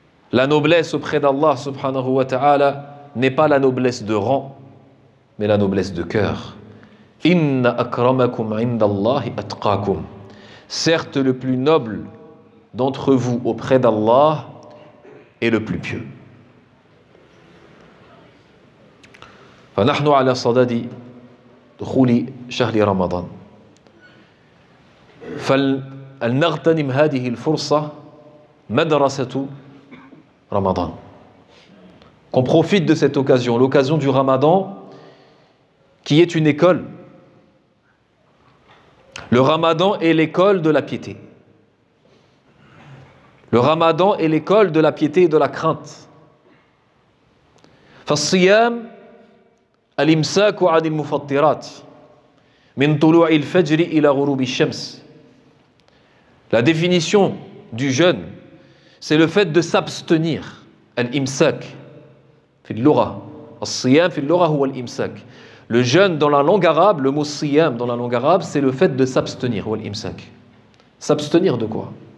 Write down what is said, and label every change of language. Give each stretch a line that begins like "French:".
French: La noblesse auprès d'Allah
Arabic: subhanahu wa ta'ala
French: n'est pas la noblesse de rang, mais la noblesse de cœur.
Arabic: Inna akramakum indallahi atqakum.
French: Certes, le plus noble d'entre vous auprès d'Allah est le plus pieux.
Arabic: فنحن على صدد دخول شهر رمضان. فلنغتنم هذه الفرصة مدرسة رمضان.
French: Qu'on profite de cette occasion, l'occasion du Ramadan, qui est une école. Le Ramadan est l'école de la piété. Le Ramadan est l'école de la piété et de la crainte.
Arabic: فالصيام الإمساك عن المفطرات min tulu'il fajri ila ghurubi shams.
French: La définition du jeûne, c'est le fait de s'abstenir.
Arabic: Al-imsak, fi al-lugha. As-siyam fi al-lugha huwa al-imsak.
French: Le jeûne dans la langue arabe, le mot siyam dans la langue arabe, c'est le fait de s'abstenir,
Arabic: huwa al-imsak.
French: S'abstenir de quoi?